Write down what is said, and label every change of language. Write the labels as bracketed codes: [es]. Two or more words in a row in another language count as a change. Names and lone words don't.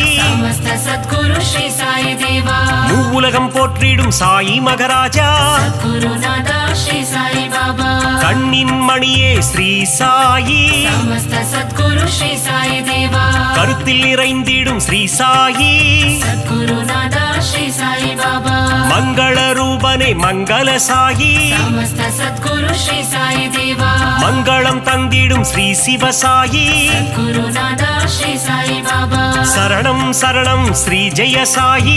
[sa] समस्त सद्गुरु श्री साई देवा [ta] மூவுலகம் போற்றிடும் சாயி மகராஜா [sa] गुरुनादा श्री साई बाबा [ta] கண்ணின் மணியே ஸ்ரீ சாயி [sa] समस्त सद्गुरु श्री साई देवा [ta] கருத்தில் நிறைந்திடும் ஸ்ரீ சாயி [sa] गुरुनादा श्री साई बाबा [ta] மங்கள ரூபனே மங்கள சாயி [sa] समस्त सद्गुरु श्री साई देवा [ta] மங்களம் தந்திடும் ஸ்ரீ சிவசாயி [sa] गुरुनादा श्री साई बाबा [ta] சரணம் சரணம் ஸ்ரீ ஜெய சாயி